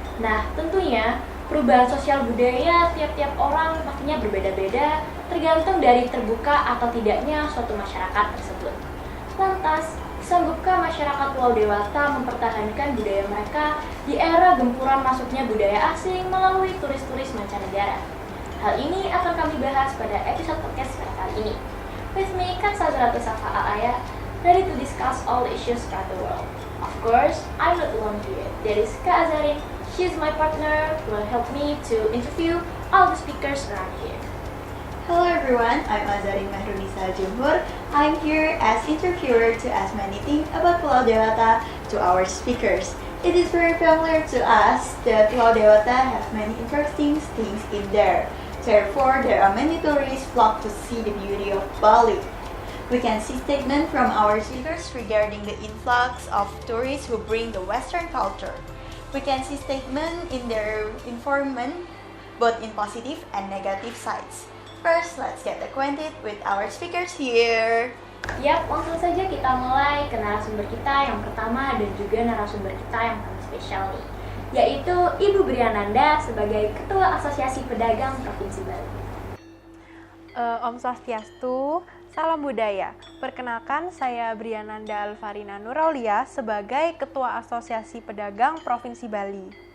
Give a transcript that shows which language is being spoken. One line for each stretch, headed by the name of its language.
Indonesian: Nah, tentunya perubahan sosial budaya tiap-tiap orang pastinya berbeda-beda tergantung dari terbuka atau tidaknya suatu masyarakat tersebut. Lantas, sanggupkah masyarakat Pulau Dewata mempertahankan budaya mereka di era gempuran masuknya budaya asing melalui turis-turis mancanegara? Hal ini akan kami bahas pada episode podcast pada kali ini.
English: With me, Kak Sazratu Safa Alaya, ready to discuss all issues around the world. Of course, I'm not alone here. There is Kak Azarin. She's my partner who will help me to interview all the speakers around here. Hello everyone, I'm Azarin Mahrunisa Jumhur. I'm here as interviewer to ask many things about Pulau Dewata to our speakers. It is very familiar to us that Pulau Dewata has many interesting things in there. Therefore, there are many tourists flock to see the beauty of Bali. We can see statements from our speakers regarding the influx of tourists who bring the Western culture. We can see statements in their information, both in positive and negative sides. First, let's get acquainted with our speakers here.
Indonesian: Yap, langsung saja kita mulai ke narasumber kita yang pertama dan juga narasumber kita yang paling spesial nih, yaitu Ibu Briananda sebagai Ketua Asosiasi Pedagang Provinsi Bali. Om Swastiastu, salam budaya. Perkenalkan, saya Briananda Alfarina Nuraulia sebagai Ketua Asosiasi Pedagang Provinsi Bali.